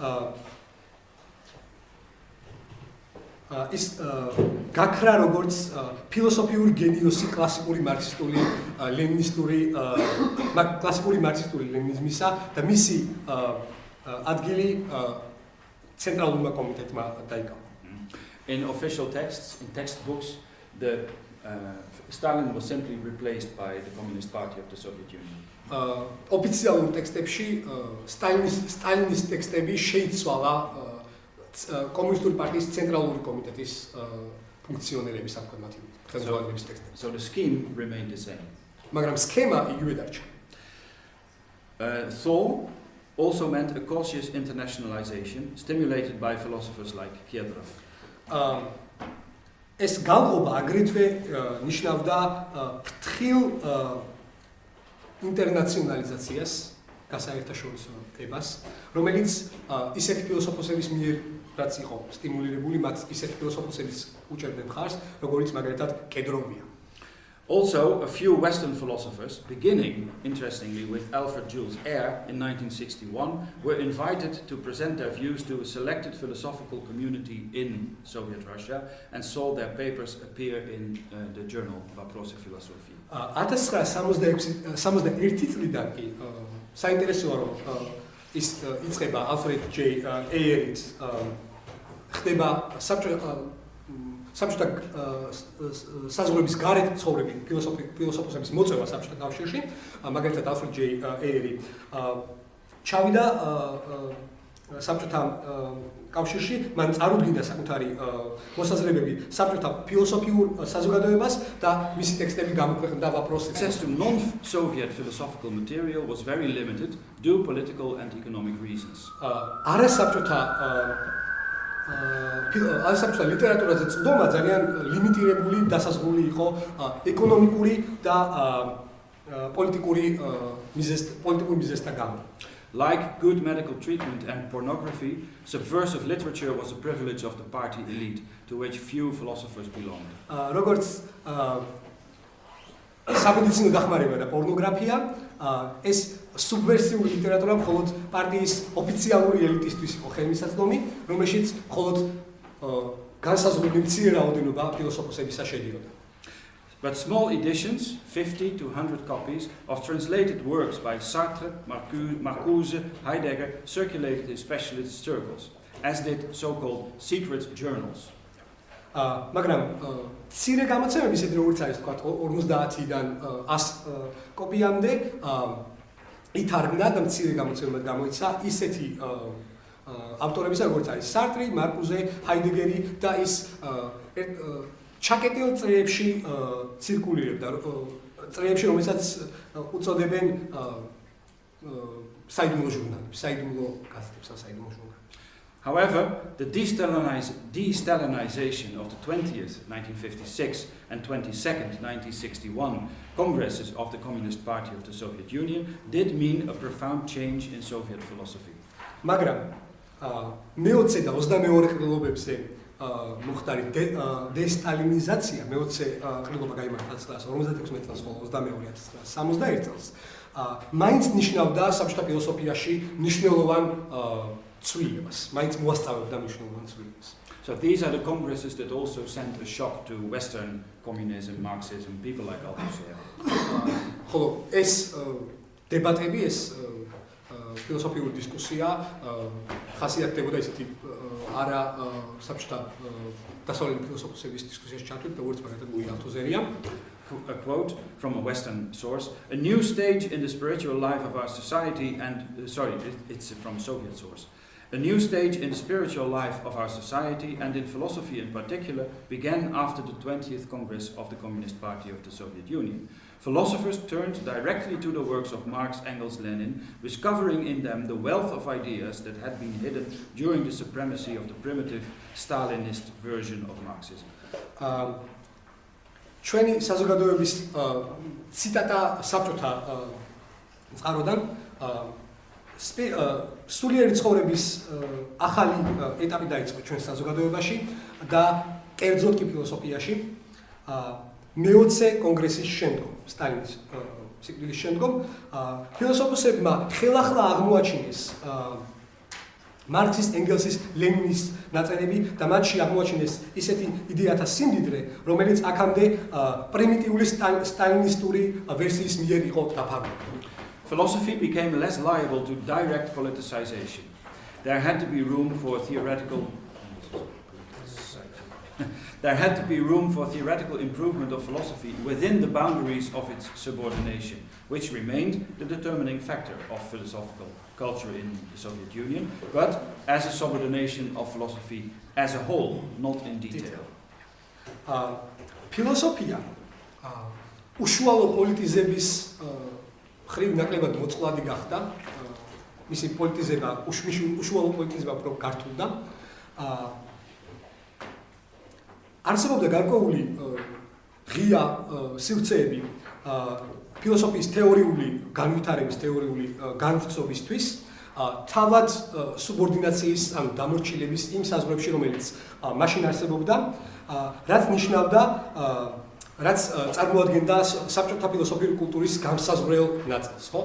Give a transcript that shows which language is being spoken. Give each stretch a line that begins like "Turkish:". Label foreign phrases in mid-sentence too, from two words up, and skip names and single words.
Georgian: ის გაქრა როგორც ფილოსოფიური გენიოსი კლასიკური მარქსისტული ლენინიზმისა და მისი ადგილი ცენტრალურმა კომიტეტმა დაიკავა.
English: In official texts, in textbooks, Stalin was simply replaced by the Communist Party of the Soviet Union.
Georgian: ოფიციალურ ტექსტებში სტალინის ტექსტები შეიცვალა კომუნისტური პარტიის ცენტრალური კომიტეტის ფუნქციონერების ხელმძღვანელების ტექსტები.
English: So the scheme remained the same.
Georgian: მაგრამ სქემა იგივე დარჩა.
English: Thaw also meant a cautious internationalization stimulated by philosophers like Piedrov.
Georgian: ეს განღობა აგრეთვე ნიშნავდა ფრთხილ ინტერნაციონალიზაციას, გასაერთაშორისოებას, რომელიც ისეთი ფილოსოფოსების მიერ რაც იყო სტიმულირებული, მათ ისეთი ფილოსოფოსების უჭერდნენ მხარს, როგორიც მაგალითად კედროვია.
English: Also, a few Western philosophers, beginning, interestingly, with Alfred Jules Ayer in 1961, were invited to present their views to a selected philosophical community in Soviet Russia and saw their papers appear in the journal Вопрос философии.
Georgian: 1961 წლიდან კი საინტერესოა, რომ ის იწყება Alfred J. Ayerით, ხდება საბჭოთა საზღვრების გარეთ ცხოვრები ფილოსოფოსების მოწვევა საბჭოთა კავშირში, მაგალითად Alfred J. Ayeri ჩავიდა საბჭოთა კავშირში, მან წარუდგინდა საკუთარი მოსაზრებები საბჭოთა ფილოსოფიურ საზოგადოებას და მისი ტექსტები გამოქვეყნდა Вопрос.
English: Access to non-Soviet philosophical material was very limited due to political and economic reasons.
Georgian: საბჭოთა ლიტერატურაზე წვდომა ძალიან ლიმიტირებული დასაზღვრული იყო ეკონომიკური და პოლიტიკური მიზეზთა გამო.
English: Like good medical treatment and pornography, subversive literature was a privilege of the party elite, to which few philosophers belonged.
Georgian: როგორც სამედიცინო დახმარება და პორნოგრაფია, ეს სუბვერსიული ლიტერატურა მხოლოდ პარტიის ოფიციალური ელიტისთვის იყო ხელმისაწვდომი, რომელშიც მხოლოდ განსაზღვრული მცირე რაოდენობა ფილოსოფოსებისა შედიოდა.
English: But small editions, 50 to 100 copies, of translated works by Sartre, Marcuse, Heidegger circulated in specialist circles, as did so-called secret journals.
Georgian: მაგრამ მცირე გამოცემები, ისეთი როგორც არის თქვა 50-დან 100 კოპიამდე ითარგმნა და მცირე გამოცემად გამოიცა ისეთი ავტორებისა, როგორც არის სარტრი, მარკუზე, ჰაიდეგერი და ის ჩაკეტილ წრეებში ცირკულირებდა წრეებში, რომელსაც უწოდებენ საიდუმლო ჟურნალებს, საიდუმლო გაზეთებს, საიდუმლო ჟურნალებს.
English: However, the de-Stalinization of the 20th, 1956, and 22nd, 1961 Congresses of the Communist Party of the Soviet Union did mean a profound change in Soviet philosophy.
Georgian: მაგრამ მე-20 და 22 ყრილობებზე მოხდარი დესტალინიზაცია, მე-20 ყრილობა გაიმართა 1956 წელს, ხოლო 22 1961 წელს, მაინც ნიშნავდა საბჭოთა ფილოსოფიაში მნიშვნელოვან ცვლილებას, მაინც მოასწავებდა მნიშვნელოვან ცვლილებას.
English: So these are the congresses that also sent a shock to Western communism, Marxism, people like Althusser.
Georgian: ხოლო ეს დებატები, ეს ფილოსოფიური დისკუსია ხასიათდებოდა ისეთი არა საბჭოთა დასავლელი ფილოსოფოსების დისკუსიაში ჩართვით, როგორც მაგალითად ლუი ალთუზერია.
English: A quote from a Western source: "A new stage in the spiritual life of our society and it's from a Soviet source. A new stage in the spiritual life of our society and in philosophy in particular began after the 20th Congress of the Communist Party of the Soviet Union. Philosophers turned directly to the works of Marx, Engels, Lenin, discovering in them the wealth of ideas that had been hidden during the supremacy of the primitive Stalinist version of Marxism."
Georgian: ჩვენი საზოგადოების ციტატა საბჭოთა წყაროდან სულიერი ცხოვრების ახალი ეტაპი დაიწყო ჩვენ საზოგადოებაში და კერძოდ კი ფილოსოფიაში მე-20 კონგრესის შემდგომ, სტალინის სიკვდილის შემდგომ, ფილოსოფოსებმა ხელახლა აღმოაჩინეს მარქსის, ენგელსის, ლენინის ნაწილები და მათში აღმოაჩინეს ისეთი იდეათა სიმდიდრე, რომელიც აქამდე პრიმიტიული სტალინისტური ვერსიის მიერ იყო დაფარული.
English: Philosophy became less liable to direct politicization. There had to be room for theoretical improvement of philosophy within the boundaries of its subordination, which remained the determining factor of philosophical culture in the Soviet Union, but as a subordination of philosophy as a whole, not in detail.
Georgian: Philosophia უშუალო პოლიტიზების ხრივ ნაკლებად მოწყვლადი გახდა. მისი პოლიტიზება, უშუალო პოლიტიზება უფრო გართულდა. არსებობდა გარკვეული ღია სივრცეები ფილოსოფიის თეორიული განვითარების, თეორიული განვრცობისთვის, თავად სუბორდინაციის, ანუ დამორჩილების იმ საზღვრებში, რომელიც მაშინ არსებობდა, რაც ნიშნავდა, რაც წარმოადგენდა საბჭოთა ფილოსოფიური კულტურის განსაზღვრელ ნაწილს, ხო?